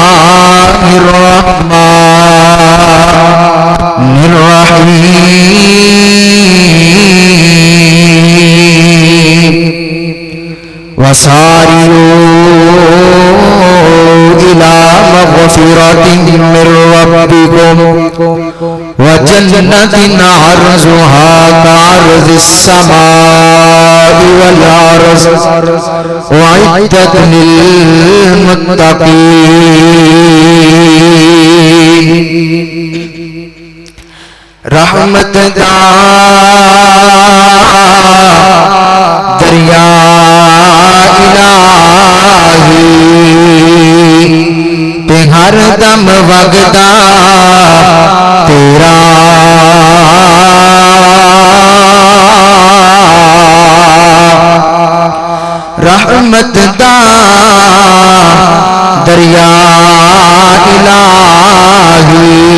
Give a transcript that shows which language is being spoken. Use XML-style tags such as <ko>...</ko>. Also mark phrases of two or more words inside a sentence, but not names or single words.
<ar>الرحمن الرحيم وسارعوا إلى مغفرة من ربكم وجنة عرضها كعرض السماء والأرض أعدت للمتقين</ar> <pa>رحمت دا دریا الہی تے ہر دم وگدا تیرا رحمت دا دریا الہی</pa>